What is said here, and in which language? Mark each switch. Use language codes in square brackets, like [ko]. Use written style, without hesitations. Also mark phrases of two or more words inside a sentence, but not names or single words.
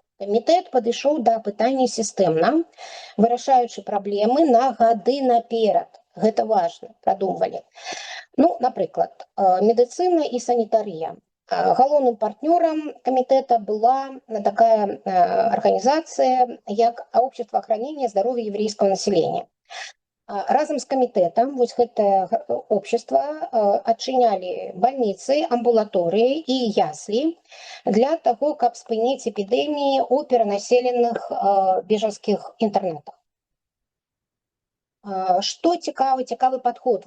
[be] Камітэт падышоў да пытання сістэмна, вырашаючы праблемы на гады наперад. Гэта важна, прадумвалі. Ну, напрыклад, медыцына і санітарыя. Галоўным партнёрам камітэта была такая арганізацыя, як Общество охранения здоровья еврейского населения. Разам з камітэтам вось гэтае общество адчынялі бальніцы, амбулаторыі і яслі для таго, каб спыніць эпідэміі ў перанаселеных бежанскіх інтэрнатах. Што цікавы падход.